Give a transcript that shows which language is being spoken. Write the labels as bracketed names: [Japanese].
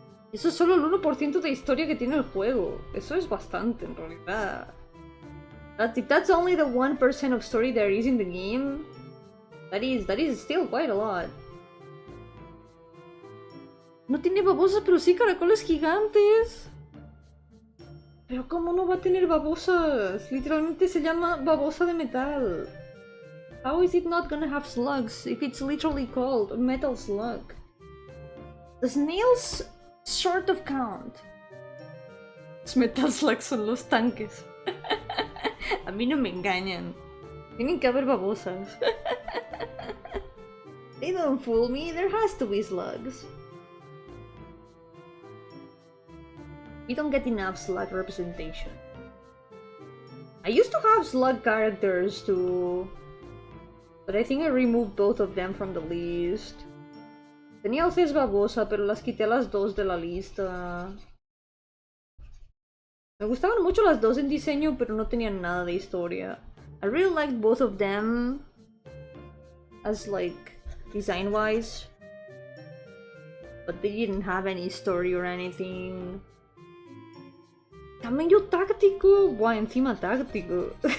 [Spanish] Eso es solo el 1% de historia que tiene el juego. Eso es bastante, en realidad. [English] If that's only the 1% of story there is in the game, that is still quite a lot. [Spanish] No tiene babosas, pero sí caracoles gigantes. Pero ¿cómo no va a tener babosas? Literalmente se llama babosa de metal. [English] How is it not gonna have slugs if it's literally called a metal slug? The snails sort of count. [Spanish] Los metal slugs son los tanques. A mí no me engañan. Tienen que haber babosas. [English] They don't fool me, there has to be slugs. We don't get enough slug representation. I used to have slug characters too, but I think I removed both of them from the list. [Spanish] Tenía a Cés Babosa, pero las quité a las 2 de la lista. Me gustaban mucho las 2 en diseño, pero no tenían nada de historia. [English] I really liked both of them as like design-wise. but they didn't have any story or anything. [Spanish] Tamaño táctico, guau, encima táctico.